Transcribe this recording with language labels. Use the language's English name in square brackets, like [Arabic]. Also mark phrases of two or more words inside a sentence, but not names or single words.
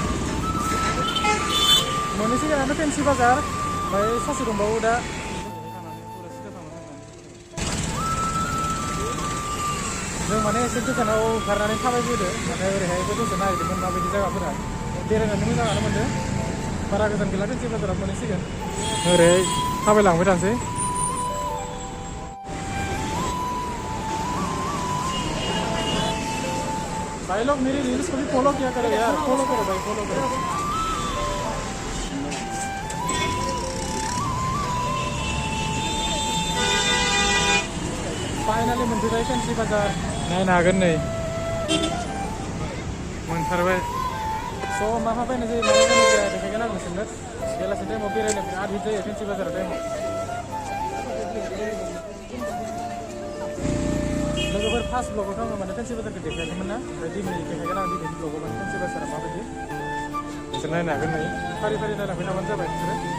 [Bodo] मोननैसो जायगायानो फेन्सि बाजार ओमफ्राय ससे दंबावो दा जों माने एसे गोजानाव ओंखारनानै थाबायबोदो माने ओरैहायबो दसे नायदोंमोन माबायदि जायगाफोरा बेरायनानै मोजाङानो मोनदों बारा गोजान गैला फेन्सि बाजाराव मोनहैसिगोन ओरै थाबायलांबाय थानोसै [Hindi] भाई लोग मेरी रील्स को भी फॉलो किया करो यार फॉलो करो भाई फॉलो करो [Bodo] फाइनली मोनफैबाय फेन्सि बाजार नायनो हागोन नै मोनथारबाय स' मा मा बायनाय जायो मा मा बायनाय जाया देखायगोन आं नोंसोरनो बेलासि टाइमाव बेरायनो बिराद हिट जायो फेन्सि बाजाराव टाइमाव लोगोफोर फार्स्ट ब्लगावथ' आङो माने फेन्सि बाजारखौ देखायाखैमोन ना ओमफ्राय दिनै देखायगोन आं दिनैनि ब्लगाव माने फेन्सि बाजारा माबायदि नोंसोर नायनो हागोन नै फारि फारि नायलांबाय थाबानो जाबाय नोंसोरो